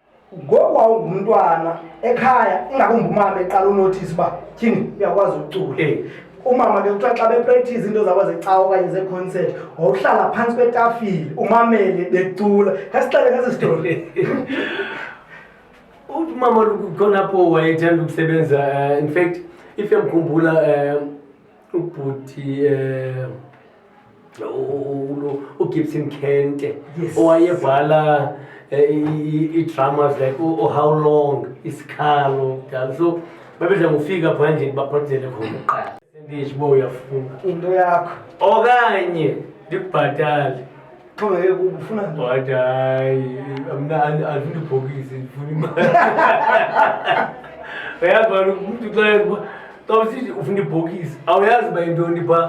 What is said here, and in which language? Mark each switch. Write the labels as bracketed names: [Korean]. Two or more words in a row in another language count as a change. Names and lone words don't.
[Xhosa] ngoba ungumntwana ekhaya ingakumbi umama eqala unotice uba tyhini uyakwazi ukucula. Umama ke kuthiwa xa bepractice into zabo zecawa okanye zeconcert wawuhlala phantsi kwetafile umamele becula. Khasixele ngesi story. Umama khona apho wayethanda ukusebenza, [English] in fact if [Xhosa] uyamkhumbula ubhuti uGibson Kente owayebhala i-dramas like How Long, Isikhalo, so babedla ngofika phandle bapracticele khona uqala ndisho uyafuna into yakho okanye ndikubhatale xhomeke ufuna but hayi mna andifuni ibhokisi ndifuna imali. Uyabona umntu xa usithi ufuna ibhokisi awuyazi uba yintoni phaa